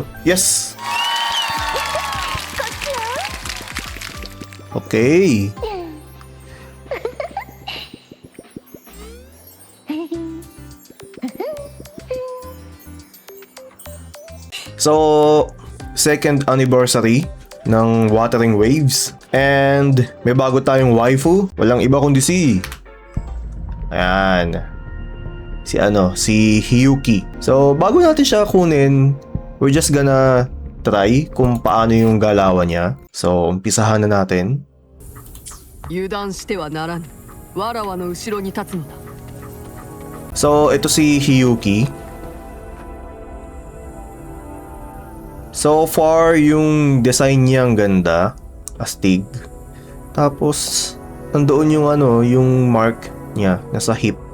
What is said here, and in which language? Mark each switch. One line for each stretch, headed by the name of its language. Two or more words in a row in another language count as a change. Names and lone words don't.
English: Yes. Okay.
Filipino: So,
English: second anniversary
Filipino: ng Watering Waves. And may bago tayong waifu. Walang iba kundi si si Hiyuki. So, bago natin siya kunin,
English: we're just gonna try
Filipino: kung paano yung galawan niya. So, umpisahan na natin.
Japanese: 油断してはならぬ。わらわの後ろに立つのだ。
Filipino: So, ito si Hiyuki.
English: So far,
Filipino: yung design niya ang ganda. Astig. Tapos, nandoon yung mark niya nasa hip.